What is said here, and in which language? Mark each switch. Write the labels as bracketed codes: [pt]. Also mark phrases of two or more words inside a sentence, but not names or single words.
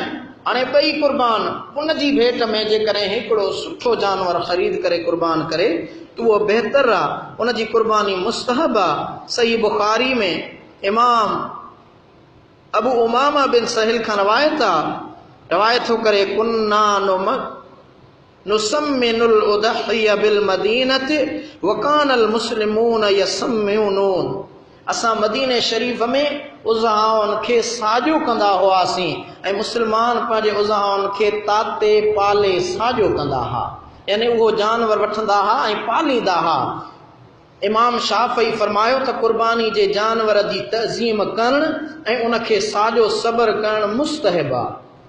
[sd] हाणे ॿई कुर्बान उन जी भेट में जेकॾहिं हिकिड़ो सुठो जानवर ख़रीद करे कुर्बान करे त उहो बहितर आहे, उन जी कुर्बानी मुस्तहब आहे। सही बुखारी में इमाम अबू उमामा बिन सहिल खां रवायत थो करे [ar] كنا نسمن الأضحية بالمدينة وكان المسلمون يسمنون. [sd] असां मदीने शरीफ में उज़हाउनि खे साॼो कंदा हुआसीं ऐं मुस्लमान पंहिंजे उज़हाउनि खे ताते पाले साॼो कंदा हुआ, यानी उहो जानवर वठंदा हुआ ऐं पालींदा हुआ। इमाम शाफ़ई फरमायो त क़ुर्बानी जे जानवर जी तज़ीम करणु ऐं उनखे साॼो सबर करणु मुस्तहब आहे।